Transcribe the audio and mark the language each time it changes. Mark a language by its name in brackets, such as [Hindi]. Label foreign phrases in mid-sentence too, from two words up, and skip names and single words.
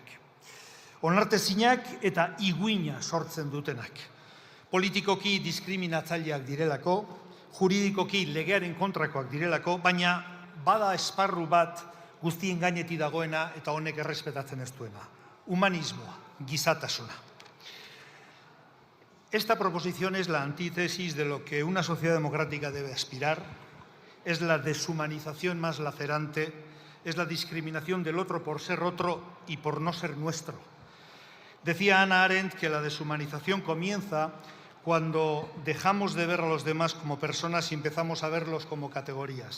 [Basque] Onartezinak eta iguina sortzen dutenak. Politikoki diskriminatzaileak direlako, juridikoki legearen kontrakoak direlako, baina bada esparru bat guztien gainetik dagoena eta honek errespetatzen ez duena. Humanismoa, gizatasuna. [Spanish] Esta proposición es la antítesis de lo que una sociedad democrática debe aspirar, es la deshumanización más lacerante, es la discriminación del otro por ser otro y por no ser nuestro. Decía Hannah Arendt que la deshumanización comienza cuando dejamos de ver a los demás como personas y empezamos a verlos como categorías.